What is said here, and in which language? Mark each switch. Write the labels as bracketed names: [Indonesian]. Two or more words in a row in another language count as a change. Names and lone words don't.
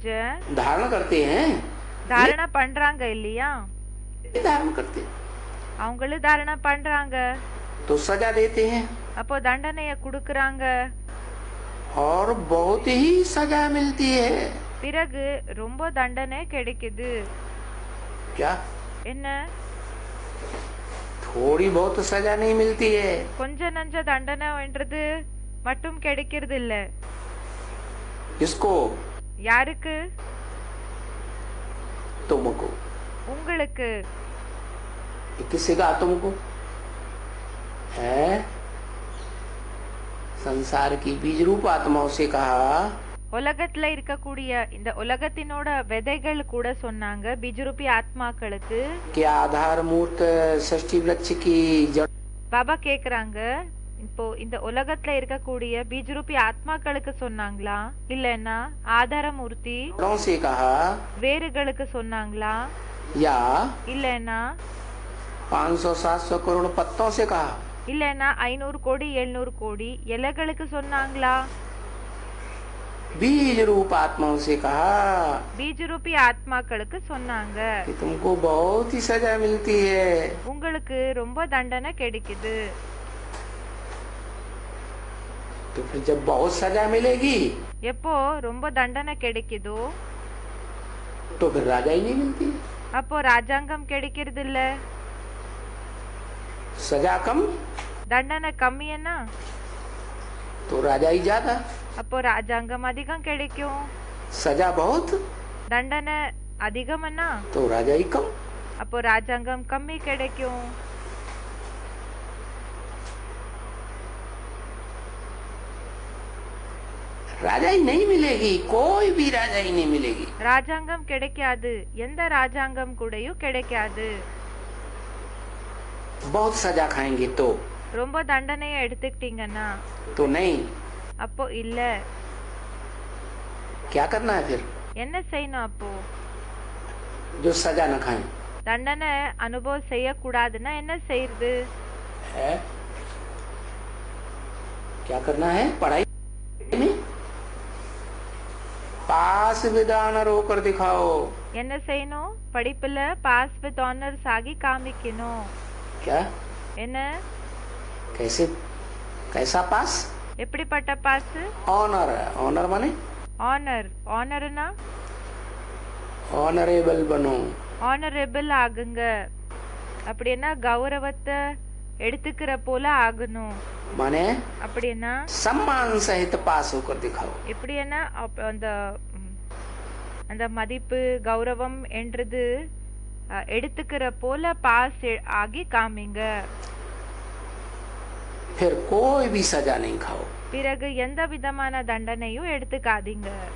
[Hindi] धारण करते हैं, [Tamil] தாரண பண்றாங்க இல்லையா? [Hindi] धारण करते हैं [Tamil] அவங்களும் தாரண பண்றாங்க. [Hindi] तो सजा देते हैं, [Tamil] அப்போ தண்டனைய குடுக்கறாங்க. [Hindi] और बहुत ही सजा मिलती है। [Tamil] பிறகு ரொம்ப தண்டனை கிடைக்குது. [Hindi] क्या? [Tamil] என்ன? [Hindi] थोड़ी बहुत सजा नहीं मिलती है। [Tamil] கொஞ்ச நஞ்ச தண்டனைன்றது மட்டும் கிடைக்கிறது இல்ல. [Hindi] किसको? [Tamil] யாருக்கு? [Hindi] तुमको। [Tamil] உங்களுக்கு. [Hindi] किससे कहा तुमको? है संसार की बीज रूप आत्माओं से कहा। [Tamil] உலகத்துல இருக்கக்கூடிய இந்த உலகத்தினோட விதைகள் கூட சொன்னாங்க பிஜுரூபி ஆத்மாக்களுக்கு. [Hindi] कि आधार मूर्त षष्ठी वृक्ष की जड़। [Tamil] பாபா கேக்குறாங்க, இப்போ இந்த உலகத்துல இருக்கக்கூடிய பீஜரூபி ஆத்மாக்களுக்கு சொன்னாங்களா, இல்லன்னா ஆதாரமூர்த்தி [Hindi] से कहा, [Tamil] வேறுகளுக்கு சொன்னாங்களா, [Hindi] या [Tamil] இல்லன்னா [Hindi] 500-700 करोड़ पत्तों से कहा, [Tamil] இல்லன்னா 500 கோடி 700 கோடி இலைகளுக்கு சொன்னாங்களா? [Hindi] बीज रूप आत्माओं से कहा, [Tamil] பீஜரூபி ஆத்மாக்களுக்கு சொன்னாங்க, [Hindi] कि तुमको बहुत ही सजा मिलती है। [Tamil] உங்களுக்கு ரொம்ப தண்டனை கிடைக்குது. [Hindi] तो फिर जब बहुत सजा मिलेगी [Tamil] எப்போ ரொம்ப தண்டனை கிடைக்குதோ [Hindi] तो फिर राजा ही नहीं मिलती। [Tamil] அப்போ ராஜாங்கம் கிடைக்கிறது இல்ல. [Hindi] सजा कम [Tamil] தண்டனை கம்மியன்னா [Hindi] तो राजा ही ज्यादा। [Tamil] அப்போ ராஜாங்கம் அதிகம் கிடைக்கும். [Hindi] सजा बहुत [Tamil] தண்டனை அதிகம்னா [Hindi] तो राजा ही कम। [Tamil] அப்போ ராஜாங்கம் கம்மி கிடைக்கும். [Hindi] राजा ही नहीं मिलेगी, कोई भी राजा ही नहीं मिलेगी। [Tamil] ராஜாங்கம் கிடைக்காது, எந்த ராஜாங்கம் கூடயும் கிடைக்காது. [Hindi] बहुत सजा खाएंगे तो [Tamil] ரொம்ப தண்டனையை எடுத்துக்கிட்டீங்கன்னா [Hindi] तो नहीं। [Tamil] அப்போ இல்ல. [Hindi] क्या करना है फिर? [Tamil] என்ன செய்யணும் அப்போ? [Hindi] जो सजा न खाए [Tamil] தண்டனை அனுபவம் செய்யக்கூடாதுன்னா என்ன செய்யறது? [Hindi] है क्या करना है? पढ़ाई में [English] pass with honour [Hindi] होकर दिखाओ। [Tamil] என்ன செய்யணும்? படிப்புல [English] pass with honours [Tamil] ஆகி காமிக்கணும். [Hindi] क्या? [Tamil] என்ன? [Hindi] कैसे? कैसा पास? [Tamil] எப்படிப்பட்ட பாஸ்? [Hindi] ऑनर। ऑनर माने [Tamil] ஆனர். ஆனர்னா [Hindi] ऑनरेबल बनो। [Tamil] ஆனரபிள் ஆகுங்க. அப்படின்னா கௌரவத்தை எடுத்துக்கிற போல ஆகணும். [Hindi] माने [Tamil] அப்படின்னா [Hindi] सम्मान सहित पास होकर दिखाओ। [Tamil] எப்படின்னா அந்த அந்த மதிப்பு கௌரவம் என்றது எடுத்துக்கிற போல பாஸ் ஆகி காமிங்க. [Hindi] फिर कोई भी सजा नहीं खाओ. [Tamil] பிறகு எந்த விதமான தண்டனையும் எடுத்துக்காதீங்க.